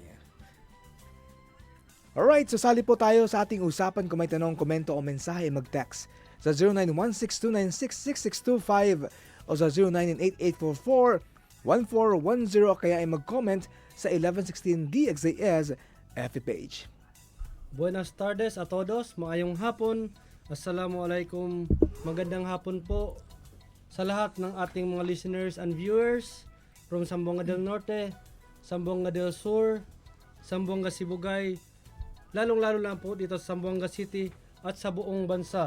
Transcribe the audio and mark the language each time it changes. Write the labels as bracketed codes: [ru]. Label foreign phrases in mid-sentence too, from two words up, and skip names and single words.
[tl] Alright, sasali po tayo sa ating usapan. Kung may tanong, komento o mensahe, mag-text sa 0916296625 o sa 0998-844-1410 kaya ay mag-comment sa 1116 DXAS FB page. [cbk] Buenas tardes a todos, [ceb] maayong hapon. [tl] Assalamualaikum, magandang hapon po sa lahat ng ating mga [en] listeners and viewers from [tl] Zamboanga del Norte, Zamboanga del Sur, Zamboanga Sibugay, lalong-lalo lang po dito sa Zamboanga City at sa buong bansa.